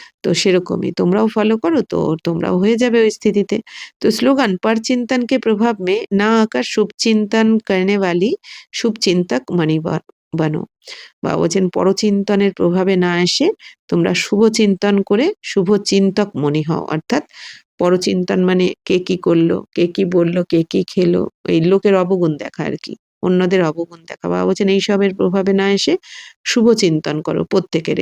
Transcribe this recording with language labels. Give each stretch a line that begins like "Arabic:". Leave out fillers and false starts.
Bangla: তো সেরকমই তোমরাও ফলো করো, তো তোমরাও হয়ে যাবে ওই স্থিতিতে।
Hindi: तो स्लोगन पर चिंतन के प्रभाव में ना आकर शुभ चिंतन करने वाली शुभ चिंतक বানো।
Bangla: বাবা বলছেন পরচিন্তনের প্রভাবে না এসে তোমরা শুভ চিন্তন করে শুভ চিন্তক মনি হও। অর্থাৎ পরচিন্তন মানে কে কি করলো, কে কি বললো, কে কি খেলো, এই লোকের অবগুণ দেখা আর কি, অন্যদের অবগুণ দেখা। বাবা বলছেন এইসবের প্রভাবে না এসে শুভ চিন্তন করো প্রত্যেকের।